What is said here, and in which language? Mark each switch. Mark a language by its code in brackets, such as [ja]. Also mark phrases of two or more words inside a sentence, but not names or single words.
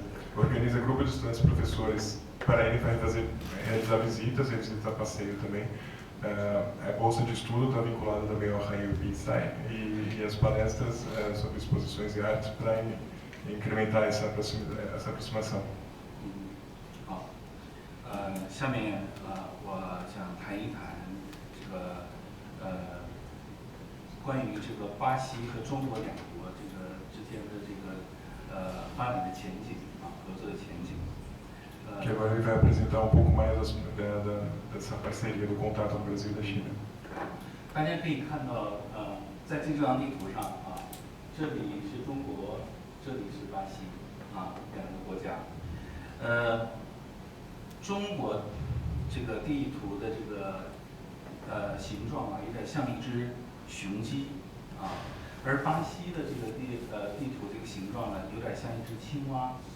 [pt] Organiza grupo de estudantes e professores para ir realizar visitas e visitar passeio também. A bolsa de estudo está vinculada também ao Hanyu Bisai e as palestras sobre exposições e artes para incrementar essa aproximação. [zh] 好，下面我想谈一谈这个关于这个巴西和中国两国这个之间的这个发展的前景合作的前景。 [pt] Que agora ele vai apresentar um pouco mais dessa parceria do contato do Brasil e da China. [zh] 大家可以看到，在这张地图上这里是中国，这里是巴西两个国家。中国这个地图的这个形状有点像一只雄鸡而巴西的这个地图这个形状呢，有点像一只青蛙。